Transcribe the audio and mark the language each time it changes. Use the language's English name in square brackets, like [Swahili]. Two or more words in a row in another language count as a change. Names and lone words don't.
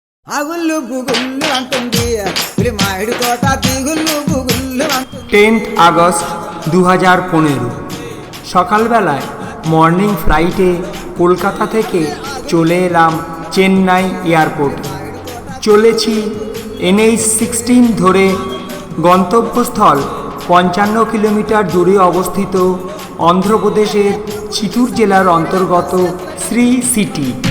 [Telugu] ఆగుళ్ళు గుగుళ్ళు అంటుంది పులి మామిడి తోట దిగుళ్ళు గుగుళ్ళు అంటుంది। [Bangla] 10th আগস্ট 2015 সকালবেলায় [English] morning flight [Bangla] কলকাতা থেকে চলে এলাম চেন্নাই এয়ারপোর্ট। চলেছি NH-16 ধরে গন্তব্যস্থল 55 কিলোমিটার দূরে অবস্থিত অন্ধ্রপ্রদেশের চিত্তুর জেলার অন্তর্গত শ্রী সিটি।